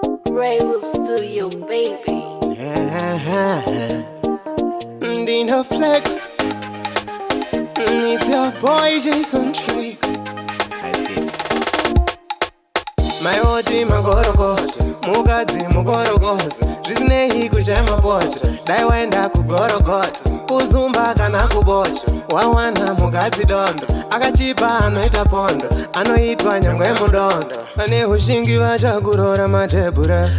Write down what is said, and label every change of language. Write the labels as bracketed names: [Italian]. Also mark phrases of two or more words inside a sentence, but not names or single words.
[English] Ray Studio, baby. Yeah. Dino Flex. It's your boy Jason Trick. Ice Kid. [Shona] My oti magorokoto, mukadzi mugorokozo, zvisinei kuchaya mapoto, dai waenda kugorogoto, kuzumba kana kubocho, wawana mukadzi dondo, akachipa anoita pondo, anoitwa nyangwe mudondo. Pane hushingi vachakurora matebhura.